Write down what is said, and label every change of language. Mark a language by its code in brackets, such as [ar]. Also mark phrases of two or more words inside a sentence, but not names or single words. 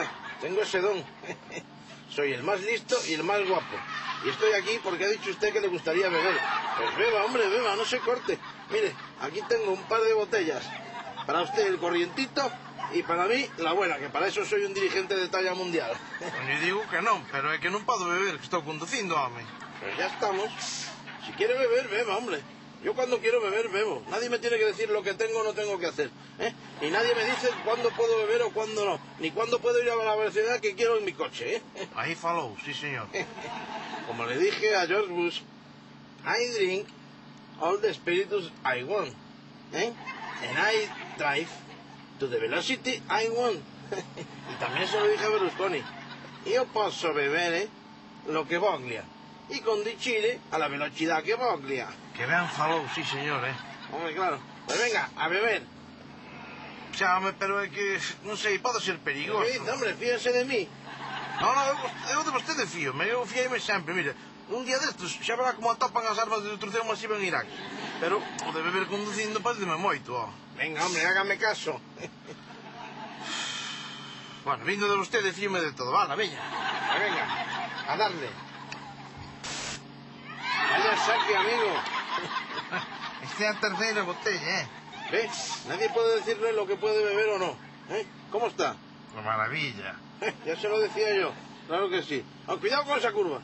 [es] Tengo ese don. Soy el más listo y el más guapo. Y estoy aquí porque ha dicho usted que le gustaría beber. Pues beba, hombre, beba, no se corte. Mire, aquí tengo un par de botellas. Para usted el corrientito y para mí la buena, que para eso soy un dirigente de talla mundial. Yo digo [gl] que non, pero é que non podo beber, que estou conducindo, home. [es] Pues ya estamos. Si quiere beber, beba, hombre. Yo cuando quiero beber, bebo. Nadie me tiene que decir lo que tengo o no tengo que hacer. Ni nadie me dice cuándo puedo beber o cuándo no. Ni cuándo puedo ir a la velocidad que quiero en mi coche. [gl] Ahí falou, [es] sí, señor. Como le dije a George Bush, [en] I drink all the spiritus I want. And I drive to the velocity I want. [es] Y también se lo dije a Berlusconi. [it] Io posso bere lo que voglia. [es] Y condicire a la velocidad que voglia. [gl] Que ben falou, [es] sí, señor, Hombre, claro. Pues venga, a beber. [gl] Xa, home, pero é que, non sei, pode ser perigoso. [es] ¿Qué dice, hombre? Fíjese de mí. [gl] No, eu de vostede fío-me, eu fiei-me sempre, mire. Un día destes xa verá como atopan as armas de destrucción masiva en Irak. Pero o de beber conducindo pareceme moito, [es] Venga, hombre, hágame caso. [gl] Bueno, vindo de vostede fío-me de todo, vale, veña. [es] Venga, a darle. Vaya saque, amigo. [gl] Esta é a terceira botella, [es] ¿Ve? Nadie puede decirle lo que puede beber o no. ¿Cómo está? Maravilla. Ya se lo decía yo. Claro que sí. Cuidado con esa curva.